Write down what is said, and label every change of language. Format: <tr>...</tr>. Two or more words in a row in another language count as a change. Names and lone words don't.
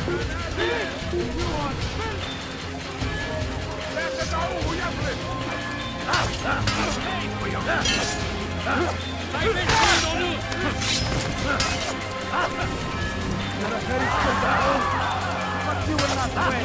<ar>لا تدعوه يفلت.</ar> <tr>Kaybetmeyin onu!</tr> <en>You're a very skilled battle, but you will not win.</en>